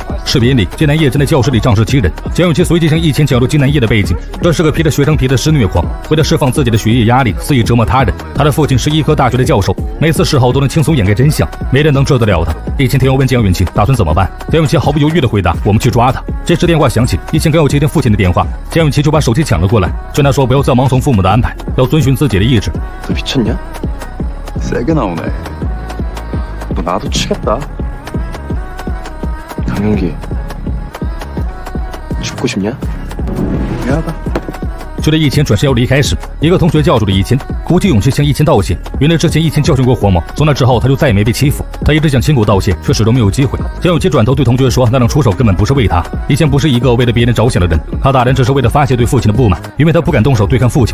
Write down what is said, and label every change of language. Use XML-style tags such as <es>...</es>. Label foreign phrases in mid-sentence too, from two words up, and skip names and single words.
<zh>视频里，金南叶正在教室里仗势欺人。江永琪随即向易清讲述金南叶的背景，这是个披着学生皮的施虐狂，为了释放自己的学业压力，肆意折磨他人。他的父亲是医科大学的教授，每次事后都能轻松掩盖真相，没人能治得了他。易清听后问江永琪打算怎么办，江永琪毫不犹豫地回答：“我们去抓他。” 这时电话响起，易清刚要接听父亲的电话，江永琪就把手机抢了过来，劝他说不要再盲从父母的安排，要遵循自己的意志。</zh> <ko>너 미쳤냐? 세게 나오네. 너 나도 치겠다. 강윤기, 죽고 싶냐? 미안하다.</ko> <zh>就在易清转身要离开时，一个同学叫住了易清，鼓起勇气向易清道歉。原来之前易清教训过黄毛，从那之后他就再也没被欺负。他一直想亲口道歉，却始终没有机会。江永琪转头对同学说，那种出手根本不是为他。易清不是一个为了别人着想的人，他打人只是为了发泄对父亲的不满，因为他不敢动手对抗父亲。</zh>